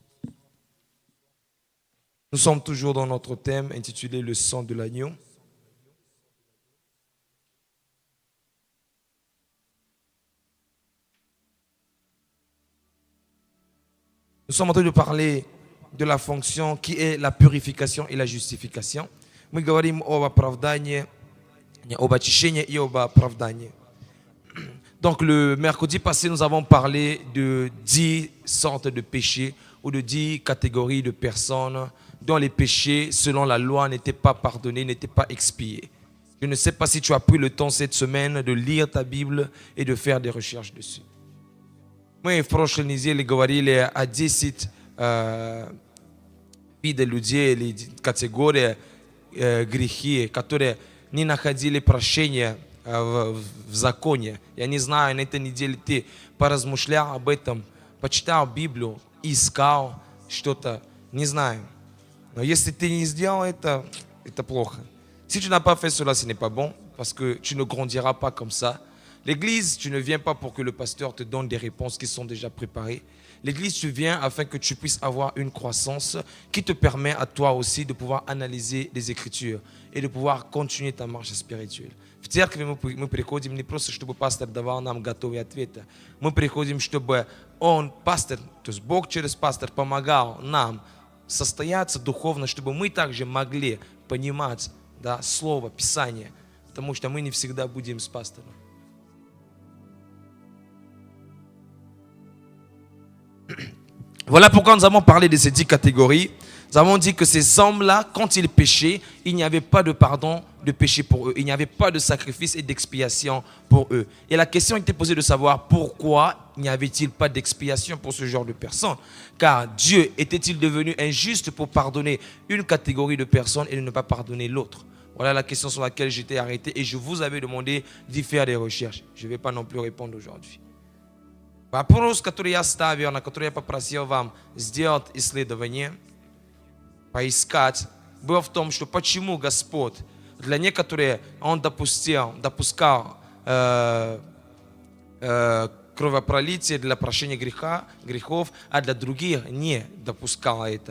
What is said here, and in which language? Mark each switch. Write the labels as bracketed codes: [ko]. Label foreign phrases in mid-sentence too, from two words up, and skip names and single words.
[fr] Nous sommes toujours dans notre thème intitulé Le sang de l'agneau. Nous sommes en train de parler de la fonction qui est la purification et la justification. [ru] Мы говорим об оправдании, об очищении и об оправдании. [fr] Donc le mercredi passé, nous avons parlé de 10 sortes de péchés ou de 10 catégories de personnes dont les péchés, selon la loi, n'étaient pas pardonnés, n'étaient pas expiés. Je ne sais pas si tu as pris le temps cette semaine de lire ta Bible et de faire des recherches dessus. [ru] Мы в прошлой неделе говорили о 10 видах людей или категории грехи, которые не находили прощения в законе. Я не знаю, на этой неделе ты поразмышлял об этом, почитал Библию, искал что-то, не знаю. Но если ты не сделал это, это плохо. [fr] Si tu n'as pas fait cela, ce n'est pas bon, parce que tu ne grandiras pas comme ça. L'église, tu ne viens pas pour que le pasteur te donne des réponses qui sont déjà préparées. L'église, tu viens afin que tu puisses avoir une croissance qui te permet à toi aussi de pouvoir analyser les Écritures et de pouvoir continuer ta marche spirituelle. [ru] В церкви мы приходим не просто, чтобы пастор давал нам готовые ответы. Мы приходим, чтобы он, пастор, то есть Бог через пастор помогал нам состояться духовно, чтобы мы также могли понимать, да, Слово, Писание, потому что мы не всегда будем с пастором. [fr] Voilà pourquoi nous avons parlé de ces 10 catégories. Nous avons dit que ces hommes-là, quand ils péchaient, il n'y avait pas de pardon de péché pour eux. Il n'y avait pas de sacrifice et d'expiation pour eux. Et la question était posée de savoir pourquoi n'y avait-il pas d'expiation pour ce genre de personnes. Car Dieu était-il devenu injuste pour pardonner une catégorie de personnes et de ne pas pardonner l'autre? Voilà la question sur laquelle j'étais arrêté et je vous avais demandé d'y faire des recherches. Je ne vais pas non plus répondre aujourd'hui. [ru] Вопрос, который я ставил, на который я попросил вам сделать исследование, поискать, был в том, что почему Господь для некоторых Он допускал кровопролитие для прощения грехов, а для других не допускал это.